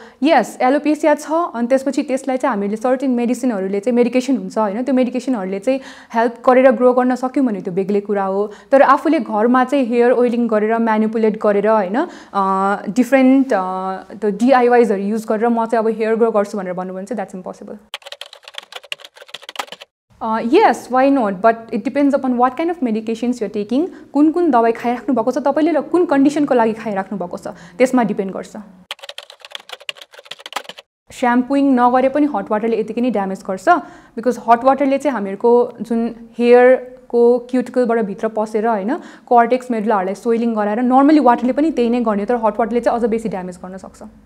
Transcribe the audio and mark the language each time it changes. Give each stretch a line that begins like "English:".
Nepali: यस, alopecia छ अनि त्यसपछि त्यसलाई चाहिँ हामीले सर्टेन मेडिसिनहरूले चाहिँ मेडिकेसन हुन्छ हैन, त्यो मेडिकेसनहरूले चाहिँ हेल्प गरेर ग्रो गर्न सक्यौँ भने त्यो बेग्लै कुरा हो. तर आफूले घरमा चाहिँ हेयर ओइलिङ गरेर म्यानिपुलेट गरेर हैन, डिफरेन्ट त्यो DIYsहरू युज गरेर म चाहिँ अब हेयर ग्रो गर्छु भनेर भन्नु भने चाहिँ
English: That's impossible. Yes, why not? But it depends upon what kind of medications you're taking.
Nepali: कुन दबाई खाइराख्नु भएको छ तपाईले र कुन कन्डिसनको लागि खाइराख्नु भएको छ त्यसमा डिपेन्ड गर्छ. श्याम्पुइङ नगरे पनि हट वाटरले यतिकै नै ड्यामेज गर्छ, बिकज हट वाटरले चाहिँ हामीहरुको जुन हेयरको क्युटिकलबाट भित्र पसेर हैन कर्टेक्स मेडुलाहरुलाई सोइलिङ गराएर, नर्मली वाटरले पनि त्यही नै गर्ने, तर हट वाटरले चाहिँ अझ बेसी ड्यामेज गर्न सक्छ.